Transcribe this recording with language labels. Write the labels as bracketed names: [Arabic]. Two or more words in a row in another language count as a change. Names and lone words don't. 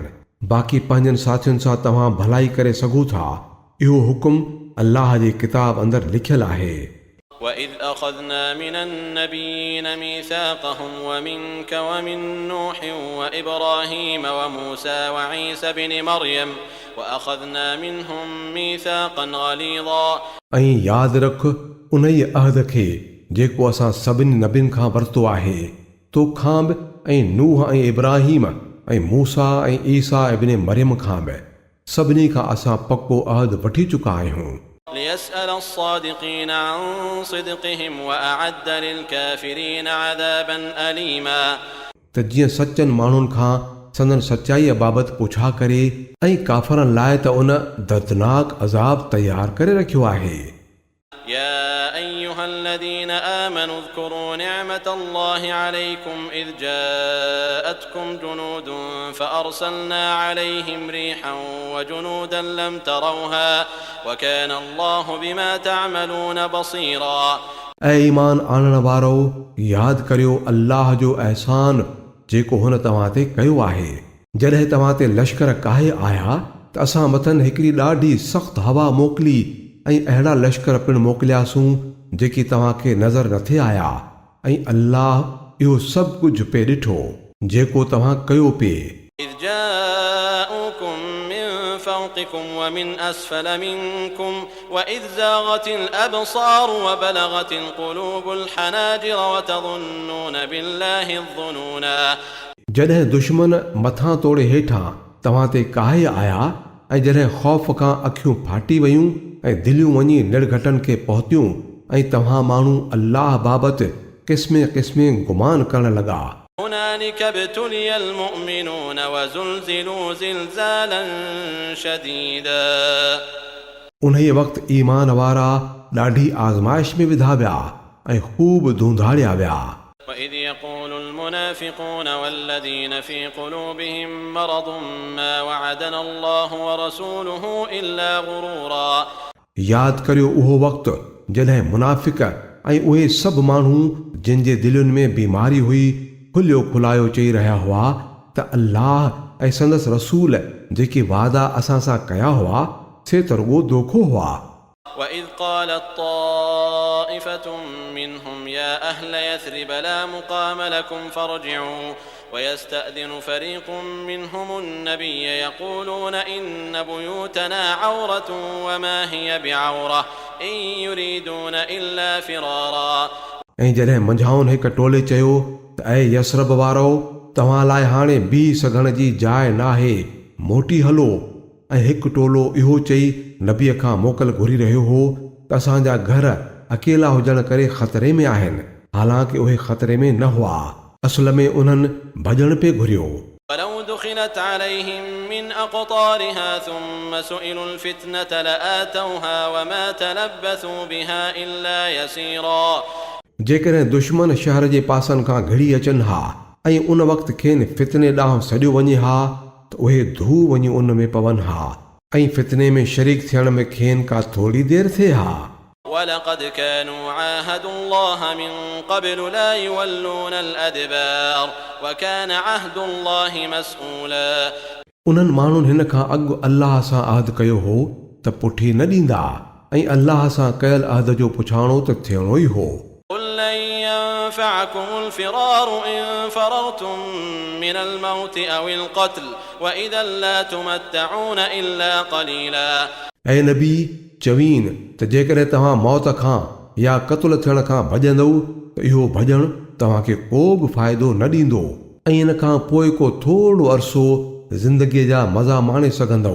[Sindhi] बाक़ी पंहिंजनि साथियुनि सां तव्हां भलाई करे सघो था, इहो हुकुम अल्लाह जे किताब अंदरि लिखियलु आहे। [Arabic] وَإِذْ أَخَذْنَا مِنَ النَّبِيِّينَ مِيثَاقَهُمْ وَمِنْكَ وَمِن نُّوحٍ وَإِبْرَاهِيمَ وَمُوسَى وَعِيسَى ابْنِ مَرْيَمَ وَأَخَذْنَا مِنْهُم مِيثَاقًا غَلِيظًا। [Sindhi] ऐं यादि रख उन ई अहद खे जेको असां सभिनी नबियुनि खां वरितो आहे, तोखां बि ऐं नूह ऐं इब्राहिम ऐं मूसा ऐं ईसा इब्न मरियम खां बि सभिनी खां असां पको अहद वठी चुका आहियूं। [Arabic] ليسأل الصادقين عن صدقهم وأعد للكافرين عذابا أليما। [Sindhi] त जीअं सचनि माण्हुनि खां संदन सचाईअ बाबति पुछा करे ऐं काफ़रनि लाइ त उन दर्दनाक अज़ाब तयार करे रखियो आहे। [Arabic] يا أيها الذين آمنوا اذكروا نعمة الله عليكم إذ جاءتكم جنود فأرسلنا عليهم ريحا وجنودا لم تروها وكان الله بما تعملون بصيرا। [Sindhi] ऐं ईमान आणण वारो यादि करियो अल्लाह जो अहसान जेको हुन तव्हां ते कयो आहे। जॾहिं तव्हां ते लश्कर काहे आया त असां मथनि हिकिड़ी ॾाढी सख़्तु हवा मोकिली ऐं अहिड़ा लश्कर पिणु मोकिलियासूं जेकी तव्हांखे नज़र न थे आया, ऐं अल्लाह इहो सभु कुझु पे ॾिठो। जेको तव्हां कयो पिए। [Arabic] إذ جاءوكم من فوقكم ومن أسفل منكم وإذ زاغت الأبصار وبلغت القلوب الحناجر وتظنون بالله الظنونا [Sindhi] जॾहिं दुश्मन मथां तोड़े हेठां तव्हां ते काहे आया ऐं जॾहिं ख़ौफ़ खां अखियूं फाटी वयूं ऐं दिलियूं वञी निर्घटनि खे पहुतियूं ऐं तव्हां माण्हू अल्लाह बाबति क़िस्मे क़िस्मे गुमान करण लॻा। [Arabic] هنالك ابتلي المؤمنون وزلزلوا زلزالا شديدا [Sindhi] उन्हीअ वक़्तु ईमान वारा ॾाढी आज़माइश में विधा विया ऐं ख़ूब धूंधाड़िया विया। [Arabic] وإذ يقول المنافقون والذين في قلوبهم مرض ما وعدنا الله ورسوله إلا غرورا [Sindhi] यादि करियो उहो वक़्तु जॾहिं मुनाफ़िक़ ऐं उहे सभु माण्हू जिन जे दिलुनि में बीमारी हुई खुलियो खुलायो चई रहिया हुआ त अल्लाह ऐं संदसि रसूल जेके वादा असां सां कया हुआ से त रुॻो दोखो हुआ। [Arabic] وإذ قالت طائفة منهم يا أهل يثرب لا مقام لكم فارجعوا ويستأذن فريق منهم النبي يقولون إن بيوتنا عورة وما هي بعورة إن يريدون إلا فرارا [Sindhi] ऐं जॾहिं मंझाउनि हिकु टोले चयो त ऐं यसरब वारो तव्हां लाइ हाणे बीह सघण जी जाइ नाहे, मोटी हलो। ऐं हिकु टोलो इहो चई नबीअ खां मोकल घुरी रहियो हो त असांजा घर अकेला हुजण करे ख़तरे में आहिनि, हालांकि उहे ख़तरे में न हुआ, असल में उन्हनि भॼण पे घुरियो। [Arabic] ولو دخلت عليهم من أقطارها ثم سئلوا الفتنة لآتوها وما تلبثوا بها إلا يسيرا [Sindhi] जेकॾहिं दुश्मन शहर जे पासनि खां घिड़ी अचनि हा ऐं उन वक़्तु खेनि फितने ॾांहुं सॼो वञे हा त उहे धू वञी उन में पवनि हा ऐं फितने में शरीक थियण में खेनि का थोरी देरि थिए हा। [Arabic] ولقد كانوا عاهدوا الله من قبل لا يولون الأدبار وكان عهد الله مسؤولا [Sindhi] उन्हनि माण्हुनि हिन खां अॻु अल्लाह सां अहद कयो हो त पुठी न ॾींदा ऐं अल्लाह सां कयल अहद जो पुछाणो त थियणो ई हो। [Arabic] قل لن ينفعكم الفرار إن فررتم من الموت أو القتل وإذا لا تمتعون إلا قليلا [Sindhi] ऐं नबी चवीन त जेकॾहिं तव्हां मौत खां या क़त्ल थियण खां भॼंदव त इहो भॼणु तव्हांखे को बि फ़ाइदो न ॾींदो ऐं इन खां पोइ को थोरो अरसो ज़िंदगीअ जा मज़ा माणे सघंदव।